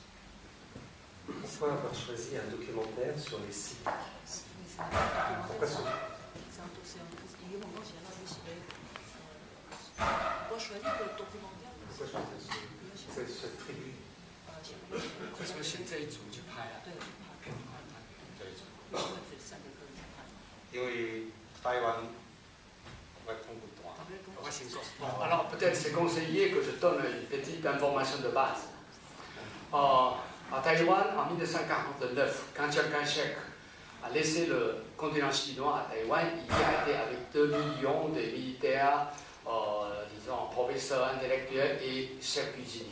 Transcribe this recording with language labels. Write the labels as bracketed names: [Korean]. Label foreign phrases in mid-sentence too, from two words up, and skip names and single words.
[French] Pourquoi avoir choisi un documentaire sur les civiques? Pourquoi ce... Pourquoi choisir le documentaire? Pourquoi choisir cette tribu? [Chinese] 为什么选这一组去拍啊？这一组，因为台湾我讲不断， [French] Alors peut-être c'est conseillé que je donne une petite information de base. À Taïwan, en 1949, quand Chiang Kai-shek a laissé le continent chinois à Taïwan, il y a été avec 2 millions de militaires, disons professeurs intellectuels et chefs cuisiniers.